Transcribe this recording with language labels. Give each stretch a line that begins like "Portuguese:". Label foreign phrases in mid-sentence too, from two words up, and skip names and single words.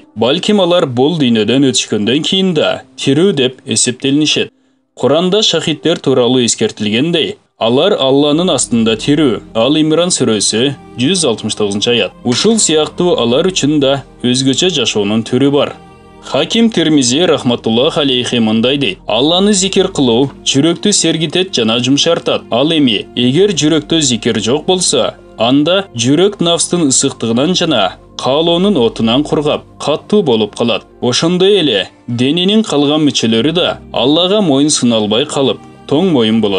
Kyrgyz: Балким алар бул дүйнөдөн өтүшкөндөн кийин да тирүү деп эсептелинишет. Куранда шахиддер тууралуу эскертилгендей, Алар Алланын астында терүү. Ал Имран сүрөсү 169-аят. Ушул сыяктуу алар үчүн да өзгөчө жашоонун түрү бар. Хаким Тирмизи
Arabic: رحمة الله عليه
Kyrgyz: мындай дейт: Алланы зикир кылуу жүрөктү сергитет жана жумшартат. Ал эми эгер жүрөктө зикир жок болсо, анда жүрөк нафстын ысыктыгынан жана каалоонун отунан кургап, каттуу болуп калат. Ошондой эле дененин калган мүчөлөрү да Аллага моюн суналбай калып, тоң моюн болот.